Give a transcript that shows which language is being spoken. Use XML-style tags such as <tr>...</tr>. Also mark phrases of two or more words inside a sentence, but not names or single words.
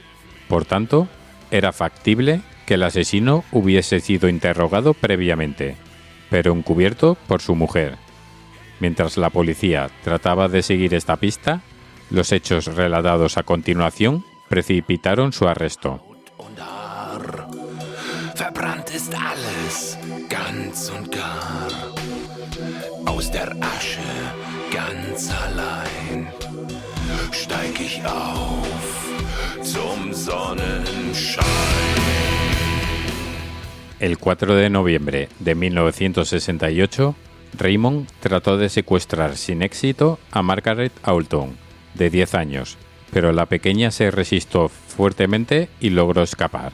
<es>Por tanto, era factible que el asesino hubiese sido interrogado previamente, pero encubierto por su mujer. Mientras la policía trataba de seguir esta pista, los hechos relatados a continuación precipitaron su arresto.</es> <de>Verbrannt ist alles, ganz und gar. Aus der Asche, ganz allein, steig ich auf zum Sonnenschein.</de> <es>El 4 de noviembre de 1968, Raymond trató de secuestrar sin éxito a Margaret Aulton, de 10 años, pero la pequeña se resistió fuertemente y logró escapar.</es>